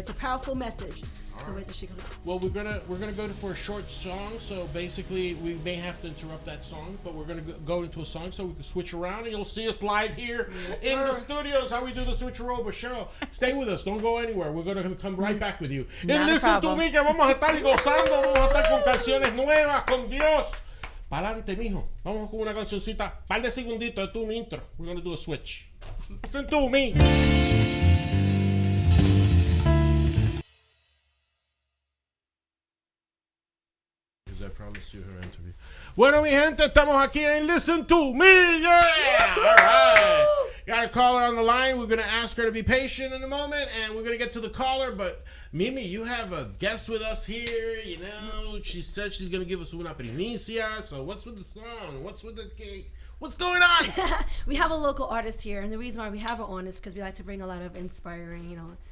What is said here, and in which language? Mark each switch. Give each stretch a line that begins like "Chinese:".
English: It's a powerful message. So wait till she comes out. Well, we're gonna go for a short song. So basically, we may have to interrupt that song, but we're gonna go into a song so we can switch around, and you'll see us live here in the studios. How we do the switcheroo. But Cheryl, stay with us. Don't go anywhere. We're gonna come right back with you. Not And a listen to problem.
Spanish: me, que vamos a estar gozando. Vamos a estar con canciones nuevas, con Dios. Pa'lante, mijo. Vamos con una cancioncita. Par de segunditos de tu intro.
English: We're gonna do a switch. Listen to me. I promised you her interview.
Spanish: Bueno, mi gente, estamos aquí en Listen to Me.
English: Yeah! All right. Got a caller on the line. We're going to ask her to be patient in a moment, and we're going to get to the caller. But, Mimi, you have a guest with us here. You know, she said she's going to give us
Spanish: una primicia.
English: So what's with the song? What's with the cake? What's going on? We have a local artist here, and the reason why we have her on is because we like to bring a lot of inspiring, you know,